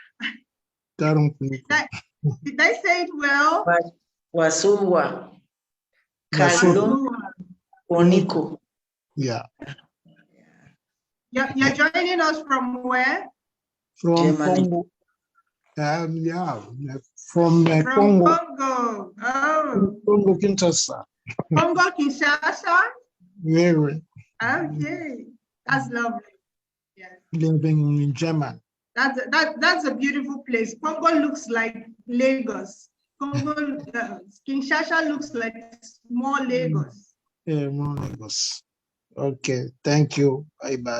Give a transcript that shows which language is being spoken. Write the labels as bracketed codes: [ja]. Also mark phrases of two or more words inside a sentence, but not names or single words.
[en] Did I say it well? Wasulwa. Kalum Oniko. Yeah. You're joining us from where? From Germany. Congo. Yeah, from From Congo. Congo. Oh. Congo Kinshasa. Congo Kinshasa? Very. Okay. That's lovely. Yes. Living in Germany. That's a beautiful place. Congo looks like Lagos. Congo, Kinshasa looks like small Lagos. Yeah, more Lagos. Okay, thank you. Bye-bye.